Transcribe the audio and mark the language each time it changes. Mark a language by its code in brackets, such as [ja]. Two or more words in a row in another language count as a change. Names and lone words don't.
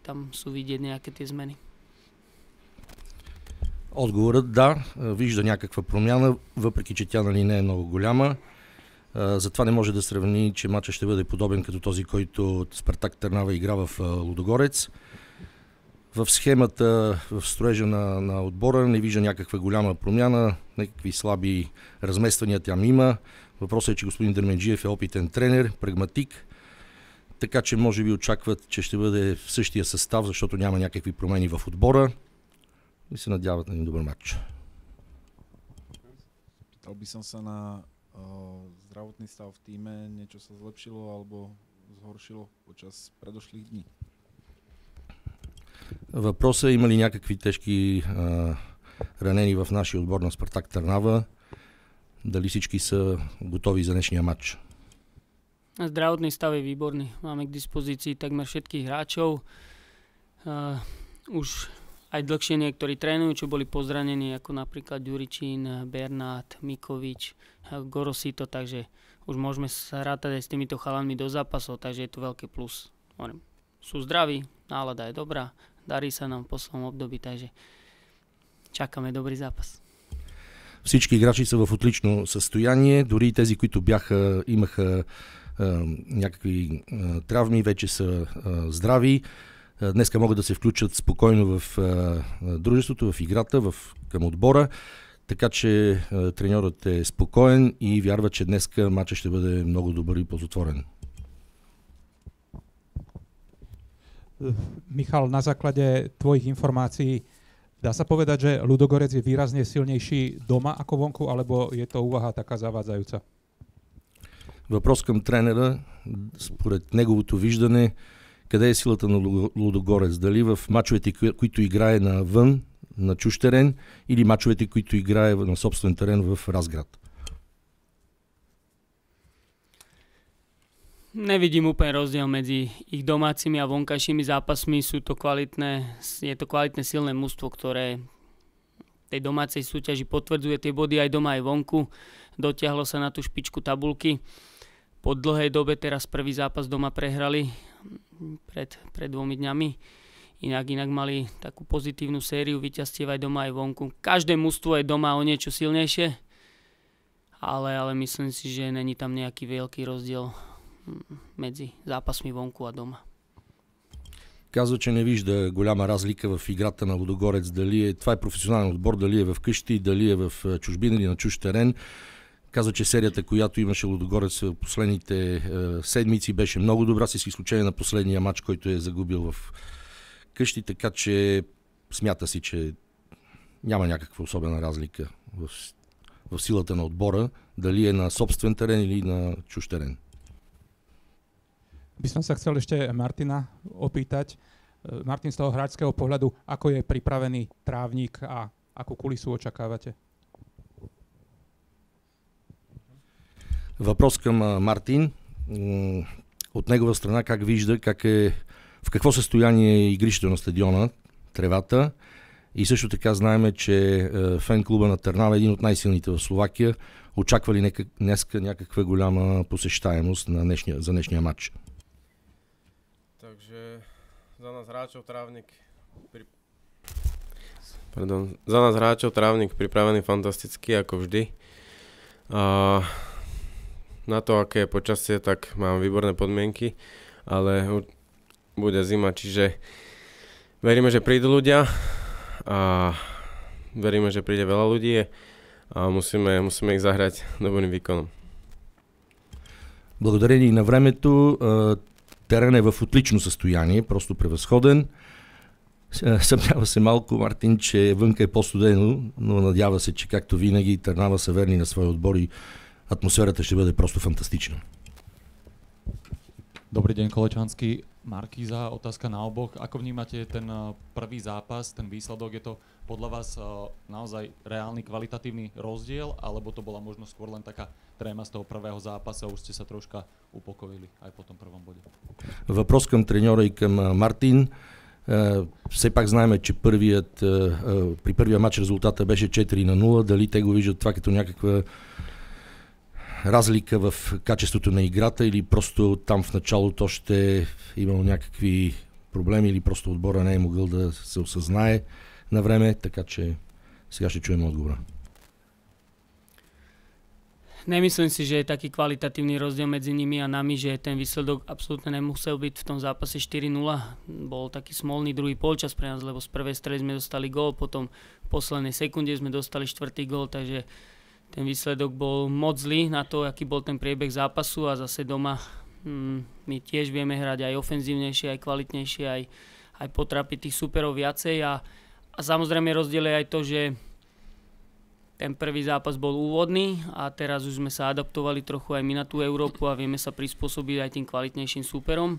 [sk] Tam sú vidieť nejaké tie zmeny. [bg] Отговорът да, вижда някаква промяна, въпреки че тя не е много голяма. Затова не може да сравни, че матчът ще бъде подобен като този, който Спартак Търнава игра в Лудогорец. В схемата, в строежа на отбора не вижда някаква голяма промяна, някакви слаби размествания там има. Въпросът е, че господин Дерменджиев е опитен тренер, прагматик, така че може би очакват, че ще бъде в същия състав, защото няма някакви промени в отбора. И се надяват на един добър матч. [sk] Pýtal by som sa na zdravotný stav v týme. Niečo sa zlepšilo alebo zhoršilo počas predošlých dní? [bg] Въпросът е има ли някакви тежки ранени в нашия отбор на Спартак Търнава? Дали всички са готови за днешния матч? [sk] Zdravotný stav je výborný. Máme k dispozícii takmer všetkých hráčov. Už aj dlhšie niektorí trénujú, čo boli pozranení, ako napríklad Ďuričín, Bernát, Mikovič, Gorosito, takže už môžeme sa rátať aj s týmito chalanmi do zápasov, takže je to veľký plus. Sú zdraví, nálada je dobrá, darí sa nám v poslednom období, takže [bg] чакаме добри [sk] zápas. [bg] Всички играчи са в отлично състояние, дори тези, които имаха някакви травми, вече са здрави. Днеска могат да се включат спокойно в дружеството, в играта, към отбора, така че треньорът е спокоен и вярва, че днеска матчът ще бъде много добър и ползотворен. [sk] Michal, na základe tvojich informácií dá sa povedať, že Ludogorec je výrazne silnejší doma ako vonku, alebo je to úvaha taká zavádzajúca? [bg] Въпрос към тренера, според неговото виждане, къде е силата на Лудогорец? Дали в мачовете, които играе навън, на чужд терен, или мачовете, които играе на собствен терен в Разград? [sk] Nevidím úplne rozdiel medzi ich domácimi a vonkajšími zápasmi. Je to kvalitné silné mužstvo, ktoré tej domácej súťaži potvrdzuje tie body aj doma, aj vonku. Dotiahlo sa na tú špičku tabulky. Po dlhej dobe teraz prvý zápas doma prehrali pred 2 dňami. Inak mali takú pozitívnu sériu víťazstiev aj doma, aj vonku. Každé mužstvo je doma o niečo silnejšie, ale myslím si, že není tam nejaký veľký rozdiel medzi zápasmi vonku a дома. [bg] Казва, че не вижда голяма разлика в играта на Лудогорец. Това е професионален отбор, дали е в къщи, дали е в чужбина или на чужд терен. Казва, че серията, която имаше Лудогорец в последните седмици, беше много добра, с изключение на последния матч, който е загубил в къщи, така че смята си, че няма някаква особена разлика в силата на отбора, дали е на собствен терен или на чужд терен. [sk] By som sa chcel ešte Martina opýtať. Martin, z toho hráčského pohľadu, ako je pripravený trávnik a akú kulisu očakávate? [bg] Въпрос към Мартин. От негова страна как вижда в какво състояние е игрището на стадиона, тревата И също така знаем, че фен клуба на Търнава е един от най-силните в Словакия. Очаква ли днеска някаква голяма посещаемост за днешния матч? [sk] Takže za nás hráčov Trávnik pripravený fantasticky ako vždy. Na to, aké je počasie, tak mám výborné podmienky, ale bude zima, čiže veríme, že prídu ľudia a veríme, že príde veľa ľudí a musíme их zahrať dobrým výkonom. [bg] Благодарение на времето, терен е в отлично състояние, просто превъзходен. Съмнява се малко, Мартин, че вънка е по-студено, но надява се, че както винаги Търнава са верни на своя отбор и атмосферата ще бъде просто фантастична. [sk] Dobrý deň, Kolečanský. Markíza, otázka na oboch. Ako vnímate ten prvý zápas, ten výsledok? Je to podľa vás naozaj reálny kvalitatívny rozdiel, alebo to bola možno skôr len taká tréma z toho prvého zápasa a už ste sa troška upokojili aj po tom prvom bode? [bg] Въпрос към треньора и към Мартин. Все пак знаем, че при първия матч резултата беше 4-0. Дали те го виждат това като някаква разлика в качеството на играта или просто там в началото още имало някакви проблеми или просто отбора не е могъл да се осъзнае на време, така че сега ще чуем отговора. [sk] Nemyslím si, že je taký kvalitatívny rozdiel medzi nimi a nami, že ten výsledok absolútne nemusel byť v tom zápase 4-0. Bol taký smolný druhý polčas pre nás, lebo z prvej strely sme dostali gól, potom v poslednej sekunde sme dostali štvrtý gól, takže ten výsledok bol moc zlý na to, aký bol ten priebeh zápasu a zase doma my tiež vieme hrať aj ofenzívnejšie, aj kvalitnejšie, aj potrapiť tých superov viacej a samozrejme rozdiel je aj to, že ten prvý zápas bol úvodný a teraz už sme sa adaptovali trochu aj my na tú Európu a vieme sa prispôsobiť aj tým kvalitnejším súperom.